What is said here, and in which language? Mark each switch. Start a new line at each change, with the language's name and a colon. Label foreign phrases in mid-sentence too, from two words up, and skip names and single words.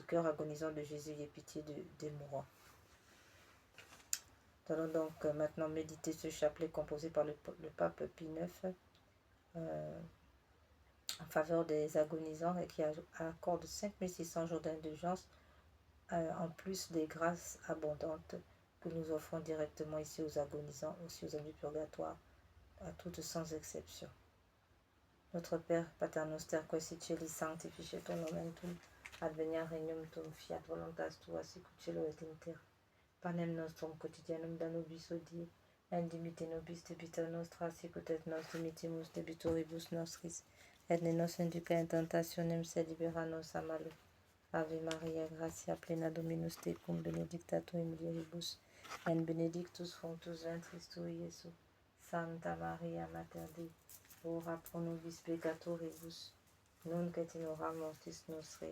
French: Cœur agonisant de Jésus, ayez pitié des mourants. Nous allons donc maintenant méditer ce chapelet composé par le pape Pie IX en faveur des agonisants et qui accorde 5600 jours d'indulgence en plus des grâces abondantes que nous offrons directement ici aux agonisants, aussi aux âmes du purgatoire, à toutes sans exception. Notre Père,
Latin: Pater noster, qui es in cieli, sanctificetur nomen tuum, adveniat regnum tuum, fiat voluntas tua, sicut cielo et in terra. Panem nostrum quotidianum da nobis hodie, et dimitte nobis debita nostra, sicut et nos dimittimus debitoribus nostris, et ne nos induca in tentationem, sed libera nos a malo. Ave Maria, gratia plena Dominus tecum, benedicta tu in mulieribus, et benedictus fructus ventris tui, Iesus. Santa Maria, Mater Dei, ora pro nobis peccatoribus, nunc et in hora mortis nostre.